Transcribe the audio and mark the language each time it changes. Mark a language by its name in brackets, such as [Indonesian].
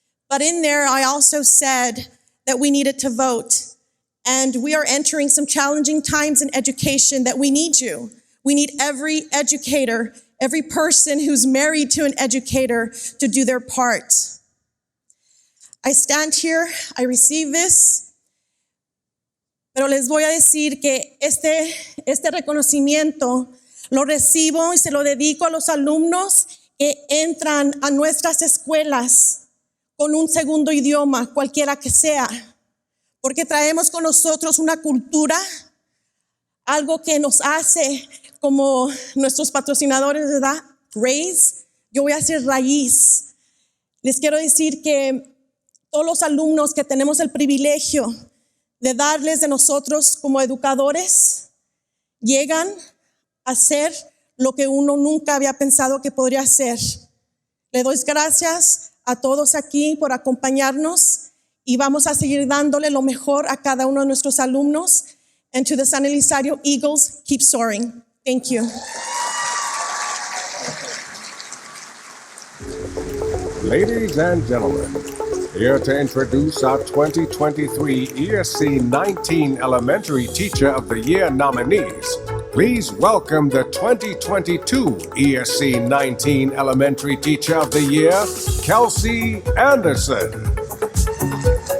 [English] But in there, I also said that we needed to vote. And we are entering some challenging times in education that we need you. We need every educator, every person who's married to an educator to do their part. I stand here, I receive this, [Spanish] pero les voy a decir que este reconocimiento lo recibo y se lo dedico a los alumnos que entran a nuestras escuelas con un segundo idioma, cualquiera que sea, porque traemos con nosotros una cultura, algo que nos hace como nuestros patrocinadores, ¿verdad? Raise, yo voy a hacer raíz. Les quiero decir que todos los alumnos que tenemos el privilegio de darles de nosotros como educadores, llegan a hacer lo que uno nunca había pensado que podría hacer. Le doy gracias a todos aquí por acompañarnos y vamos a seguir dándole lo mejor a cada uno de nuestros alumnos. [English] And to the San Elizario Eagles, keep soaring. Thank you. Ladies and gentlemen, here to introduce our 2023 ESC19 Elementary Teacher of the Year nominees, please welcome the 2022 ESC19 Elementary Teacher of the Year, Kelsey Anderson.